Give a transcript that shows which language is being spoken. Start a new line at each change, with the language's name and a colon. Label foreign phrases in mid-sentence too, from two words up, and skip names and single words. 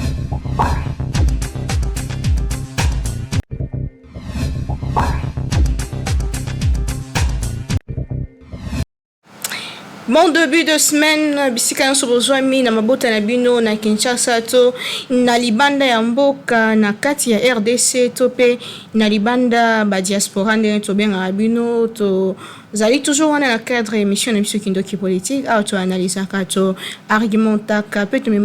French: Bon début de semaine,
Lingala: bisika nyonso bozwa mi na mabota na bino na Kinshasa to na libanda ya mboka na kati ya RDC to pe na libanda ba diaspora ndenge tobenga bino to zali toujours wana na
French: cadre émission
Lingala: na biso Kindoki politique
French: auto analyse
Lingala: to argumentaka pe to